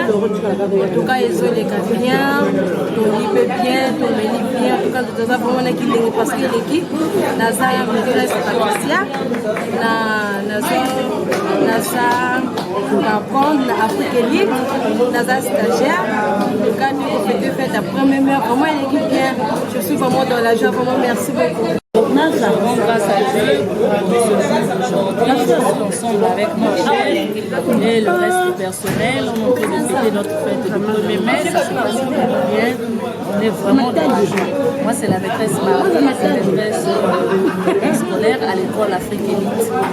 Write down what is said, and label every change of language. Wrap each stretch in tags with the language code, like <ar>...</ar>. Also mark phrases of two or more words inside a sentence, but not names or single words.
<fr>En tout cas</fr> <ln>ezoleka bien, tolipe bien, tomeli bien.</ln> <fr>En tout cas</fr> <ln>toza vraiment na kilenge</ln> <fr>parce que l'équipe</fr> <ln>naza maîtresse Patricia naza apprendre na Afrique Elite, naza stagiaire.</ln> <fr>En tout cas nous</fr> <ln>kofete fete ya</ln> <fr>1er mai. Vraiment l'équipe bien. Je suis vraiment dans la joie. Vraiment merci beaucoup. Nous avons grâce à Dieu ensemble avec mon chef et le reste du personnel. On est en train de fêter notre fête du 1er mai. Ça se passe bien. On est vraiment dans la joie. Moi, c'est la maîtresse Marie, c'est la maîtresse scolaire à l'école Afrique Elite.</fr>